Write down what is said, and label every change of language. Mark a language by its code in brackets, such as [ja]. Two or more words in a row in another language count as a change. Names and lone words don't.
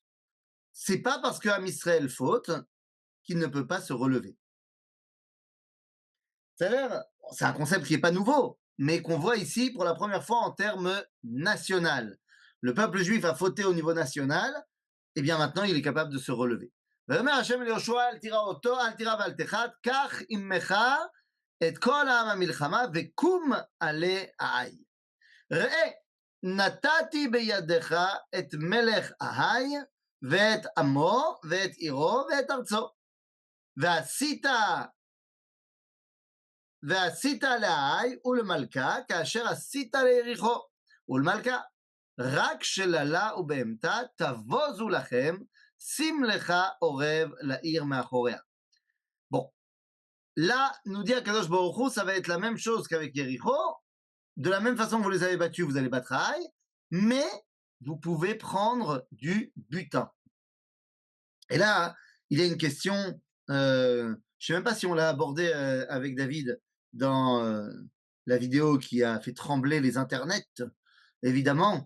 [fr] C'est pas parce que Am Israël faute qu'il ne peut pas se relever. C'est un concept qui n'est pas nouveau, mais qu'on voit ici pour la première fois en termes national. Le peuple juif a fauté au niveau national, et bien maintenant il est capable de se relever. [he] ויאמר השם אל יהושע אל תירא אותו אל תירא ואל תחת קח עמך את כל העם המלחמה וקום עלה העי. ראה נתתי בידך את מלך העי ואת עמו ואת עירו ואת ארצו ועשית לעי ולמלכה כאשר עשית ליריחו ולמלכה רק שללה ובהמתה תבוזו לכם שים לך ארב לעיר מאחריה. [fr] Bon, là, nous dit [he] הקדוש ברוך הוא, [fr] ça va être la même chose qu'avec Yericho. De la même façon que vous les avez battus, vous allez battre Haï, mais vous pouvez prendre du butin. Et là, il y a une question, je ne sais même pas si on l'a abordé avec David dans la vidéo qui a fait trembler les internets, évidemment.